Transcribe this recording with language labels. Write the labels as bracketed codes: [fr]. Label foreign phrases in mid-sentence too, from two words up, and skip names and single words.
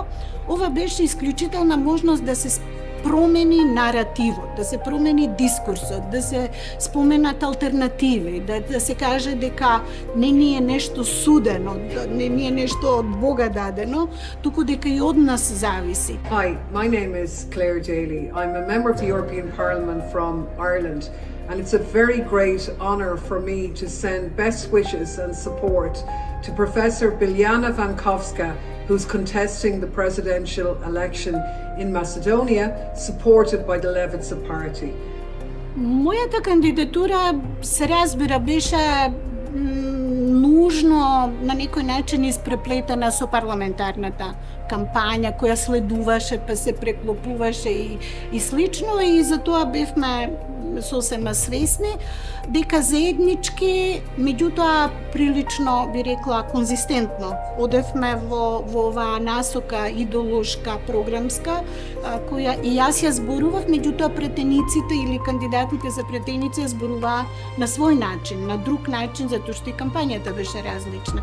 [mk] Ова беше исклучителна можност да се промени наративот, да се промени дискурсот, да се споменат алтернативи, да се каже дека не ни е нешто судено, не ни е нешто од Бога дадено, туку дека и од нас зависи. [en] Hi, my name is Claire Daly. I'm a member of the European Parliament from Ireland, and it's a very great honour for me to send best wishes and support to Professor Biljana Vankovska, who's contesting the presidential election in Macedonia, supported by the Levica party. [mk] Мојата кандидатура, се разбира, беше нужно на некој начин испреплетена со парламентарната кампања која следуваше, па се преклопуваше и слично, и за тоа бевме сосема свесни дека заеднички, меѓутоа прилично, би рекла, конзистентно одевме во оваа насока идеолошка, програмска, која и јас ја зборував, меѓутоа претениците или кандидатите за претеници ја зборуваа на свој начин, на друг начин, затоа што и кампањата беше различна.